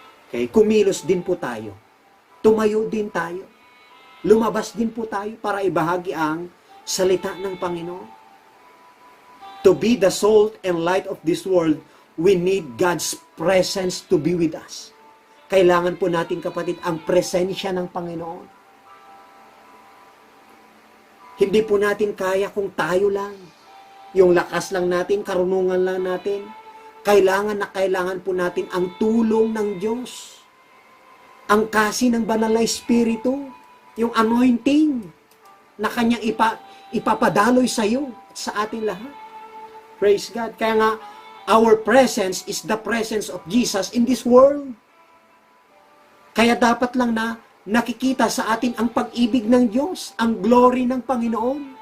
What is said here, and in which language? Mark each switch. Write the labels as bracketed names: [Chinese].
[Filipino] Okay? Kumilos din po tayo. Tumayo din tayo. Lumabas din po tayo para ibahagi ang salita ng Panginoon. [English] To be the salt and light of this world, we need God's presence to be with us. [Filipino] Kailangan po natin, kapatid, ang presensya ng Panginoon. Hindi po natin kaya kung tayo lang. Yung lakas lang natin, karunungan lang natin. Kailangan po natin ang tulong ng Diyos. Ang kasi ng banal na Espiritu. Yung anointing na Kanyang ipapadaloy sa iyo at sa atin lahat. [English] Praise God. [Filipino] Kaya nga, [English] our presence is the presence of Jesus in this world. [Filipino] Kaya dapat lang na nakikita sa atin ang pag-ibig ng Diyos, ang glory ng Panginoon.